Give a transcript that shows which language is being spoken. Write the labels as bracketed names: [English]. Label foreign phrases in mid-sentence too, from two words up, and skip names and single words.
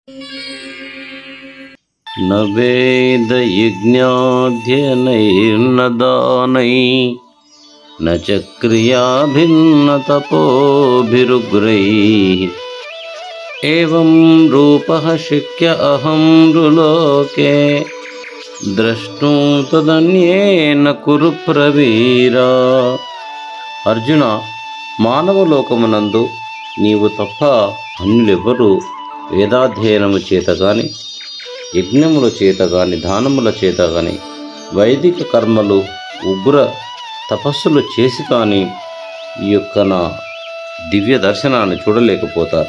[Sanskrit] न वेदयज्ञाध्ययनैर्न दानैः न च क्रियाभिर्न तपोभिरुग्रैः एवं रूपः शक्य अहं नृलोके द्रष्टुं तदन्येन कुरु प्रवीरा। [Telugu] అర్జున, మానవలోకమునందు నీవు తప్ప అన్యులెవ్వరూ వేదాధ్యయనము చేత గాని, యజ్ఞముల చేత గాని, దానముల చేత గాని, వైదిక కర్మలు, ఉగ్ర తపస్సులు చేసి కానీ ఈ యొక్క నా దివ్య దర్శనాన్ని చూడలేకపోతారు.